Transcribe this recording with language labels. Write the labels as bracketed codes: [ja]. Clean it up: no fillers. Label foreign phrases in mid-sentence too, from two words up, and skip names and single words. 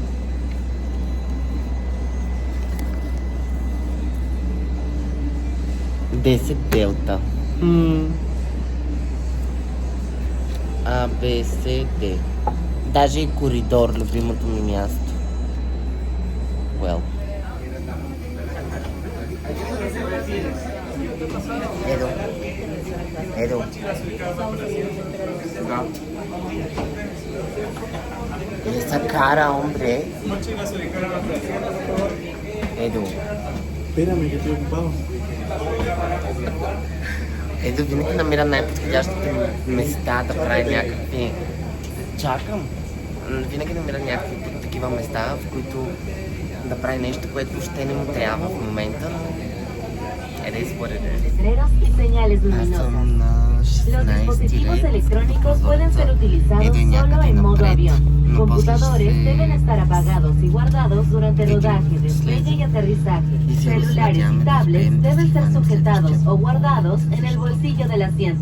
[bg] Десет делта. А, Б, С, Д. Даже и коридор, любимото ми място. Well. [es] Edo. Esa cara, hombre. Edo. Espérame, que estoy ocupado. [bg] Ето винаги намира най-подходящите места да прави някакви... Чакам. Винаги намира някакви такива места, в които да прави нещо, което въобще не му трябва в момента, но... [en] It is what it is. [es] Y señales luminosas. Los dispositivos electrónicos pueden ser utilizados solo en modo avión. Computadores deben estar apagados y guardados durante rodaje, despegue y aterrizaje. Celulares y tablets deben ser sujetados o guardados en el bolsillo del asiento.